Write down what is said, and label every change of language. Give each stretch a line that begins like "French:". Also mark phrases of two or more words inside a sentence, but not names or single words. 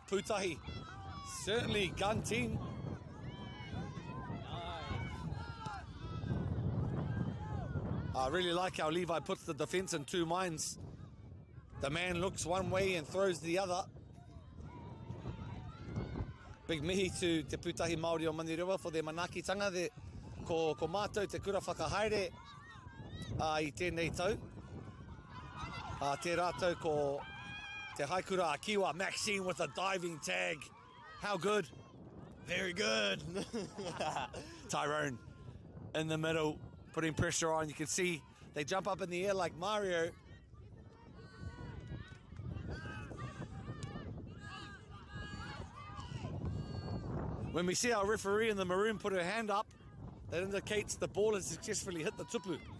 English: Pūtahi, certainly gun team. I really like how Levi puts the defense in 2 minds. The man looks one way and throws the other. Big mihi to Te Pūtahi Māori o Manurewa for their manaakitanga.
Māori: Ko mātou te kura whakahaere I tēnei tau. Te rātou ko te haikura a Kiwa,
English: Maxine with a diving tag. How good? Very good. Tyrone in the middle, putting pressure on. You can see they jump up in the air like Mario. When we see our referee in the maroon put her hand up, that indicates the ball has successfully hit the tupu.